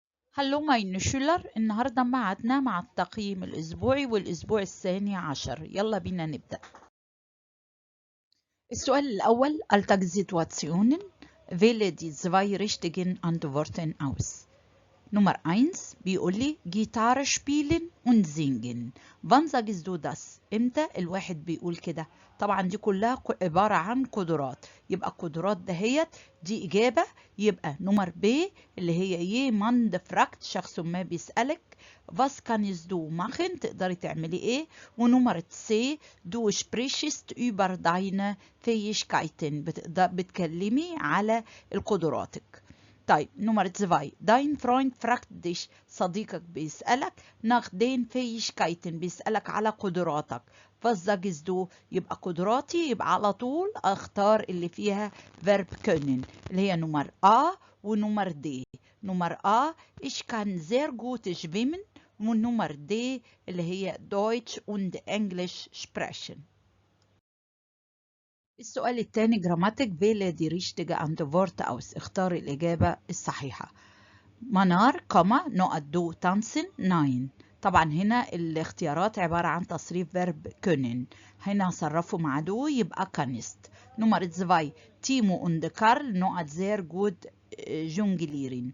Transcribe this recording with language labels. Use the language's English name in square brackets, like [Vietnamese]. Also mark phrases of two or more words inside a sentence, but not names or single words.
[German] Hallo meine Schüler. [Arabic] النهاردة معادنا مع التقييم الأسبوعي والأسبوع الثاني عشر. يلا بينا نبدأ. السؤال الأول: [German] Alltagssituationen wähle die zwei richtigen Antworten aus. Nummer 1 [Arabic] بيقول لي [German] Gitarre spielen und singen. Wann sagst du das؟ [Arabic] امتى الواحد بيقول كده؟ طبعا دي كلها عبارة عن قدرات، يبقى القدرات دهيت دي إجابة. يبقى نمر ب اللي هي [German] jemand fragt، [Arabic] شخص ما بيسألك [German] was kannst du machen، [Arabic] تقدري تعملي ايه. ونمر سي [German] du sprichst über deine Fähigkeiten، [Arabic] بتكلمي على القدراتك. [German] طيب نمرة 2 dein Freund fragt dich، [Arabic] صديقك بيسألك [German] nach den Fähigkeiten، [Arabic] بيسألك على قدراتك. [German] was sagst du؟ [Arabic] يبقى قدراتي، يبقى على طول اختار اللي فيها [German] verb können [Arabic] اللي هي نمر A ونمر D. [German] نمر A ich kann sehr gut schwimmen، [Arabic] ونمر D اللي هي [German] Deutsch und Englisch sprechen. [Arabic] السؤال الثاني جراماتيك [German] wähle die richtige Antwort aus، [Arabic] اختار الإجابة الصحيحة. [German] منار نقط du tanzen nein. [Arabic] طبعا هنا الاختيارات عبارة عن تصريف [German] Verb können, [Arabic] هنا هصرفه مع دو يبقى كانست. [German] نمرة 2 تيمو und كارل نقط sehr gut jonglieren.